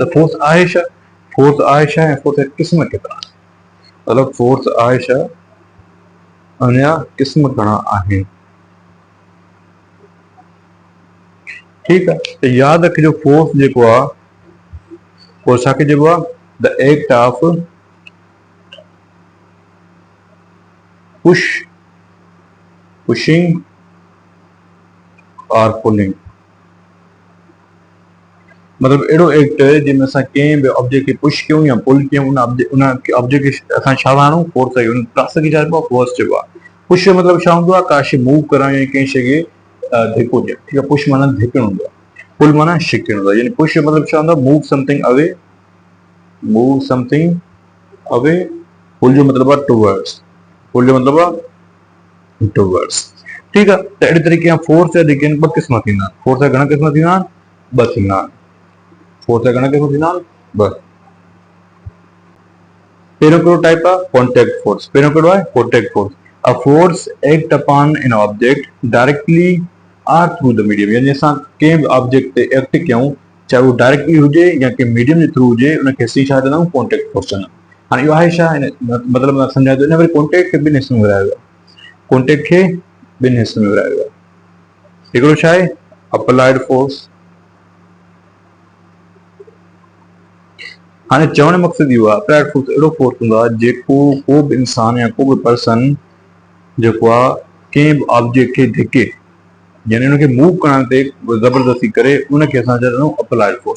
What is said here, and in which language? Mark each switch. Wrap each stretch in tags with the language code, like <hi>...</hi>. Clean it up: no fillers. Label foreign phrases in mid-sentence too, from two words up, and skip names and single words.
<sd>त फोर्स आहे छा, फोर्स आहे छा ऐं फोर्स जा क़िस्म केतिरा, मतिलबु फोर्स आहे छा, अञा क़िस्म घणा आहिनि। ठीकु आहे। त यादि रखिजो फोर्स जेको आहे उहो छाखे चइबो आहे,</sd> <en>the act of pushing aur pulling.</en> <sd>मतलब अहिड़ो एक्ट जंहिंमें असां कंहिं बि ऑब्जेक्ट खे पुश कयूं या पुल कयूं, उन ऑब्जेक्ट खे असां छा आणूं, फोर्स कयूं, उन प्रोसेस खे छा चइबो आहे, फोर्स चइबो आहे। पुश जो मतिलबु छा हूंदो आहे, का शइ मूव करणु या कंहिं शइ खे धिको ॾियणु। ठीकु आहे। पुश माना धिकणु हूंदो आहे, पुल माना छिकणु हूंदो आहे। यानी पुश जो मतिलबु छा हूंदो आहे,</sd> <en>move something away, move something away.</en> <sd>पुल जो मतिलबु आहे टुवर्ड्स, पुल जो मतिलबु आहे टुवर्ड्स। ठीकु आहे। त अहिड़े तरीक़े सां फोर्स जा जेके आहिनि ॿ क़िस्म थींदा आहिनि। फोर्स जा घणा क़िस्म थींदा आहिनि, ॿ थींदा आहिनि। फोर्स जा घणा क़िस्म थींदा आहिनि, ॿ। पहिरियों कहिड़ो टाइप आहे,</sd> <en>contact force.</en> <sd>पहिरियों कहिड़ो आहे,</sd> <en>contact force. a force act upon an object directly or through the medium.</en> <sd>यानी असां कंहिं बि ऑब्जेक्ट ते एक्ट कयूं, चाहे उहो डायरेक्टली हुजे या कंहिं मीडियम जे थ्रू हुजे, उनखे असीं छा चवंदा आहियूं,</sd> <en>contact force</en> <sd>चवंदा आहियूं। हाणे इहो आहे छा, मतिलबु मां सम्झाए थो। इन वरी कॉन्टेक्ट खे ॿिनि हिस्सनि में विरायो आहे, कॉन्टेक्ट खे ॿिनि हिस्सनि में विरायो आहे। हिकिड़ो छा आहे,</sd> <en>applied force.</en> <sd>हाणे चवण जो मक़सदु इहो आहे,</sd> <en>applied force</en> <sd>अहिड़ो फोर्स हूंदो आहे जेको को बि इंसान या को बि पर्सन जेको आहे कंहिं बि ऑब्जेक्ट खे धिके, यानी उनखे मूव करण ते ज़बरदस्ती करे, उनखे असां चवंदा आहियूं</sd> <en>applied force.</en>